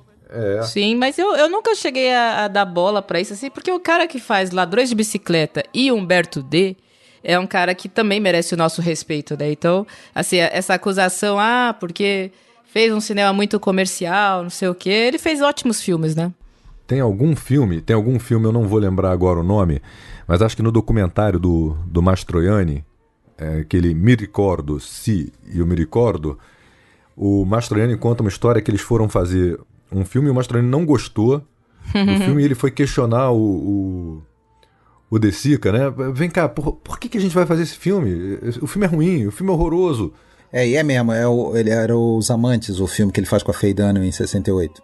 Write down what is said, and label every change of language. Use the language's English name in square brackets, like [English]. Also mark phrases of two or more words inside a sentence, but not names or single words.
[Portuguese] Sim, mas eu nunca cheguei a dar bola para isso, assim, porque o cara que faz Ladrões de Bicicleta e Humberto D é um cara que também merece o nosso respeito, né? Então, assim, essa acusação, porque fez um cinema muito comercial, não sei o quê, ele fez ótimos filmes, né? Tem algum filme, eu não vou lembrar agora o nome, mas acho que no documentário do Mastroianni, aquele Mi Ricordo, Si e o Mi Ricordo, o Mastroianni conta uma história que eles foram fazer um filme e o Mastroianni não gostou do filme, e ele foi questionar o De Sica, né? Vem cá, por que a gente vai fazer esse filme? O filme é ruim, o filme é horroroso. E é mesmo, ele era Os Amantes, o filme que ele faz com a Faye Dunaway em 68.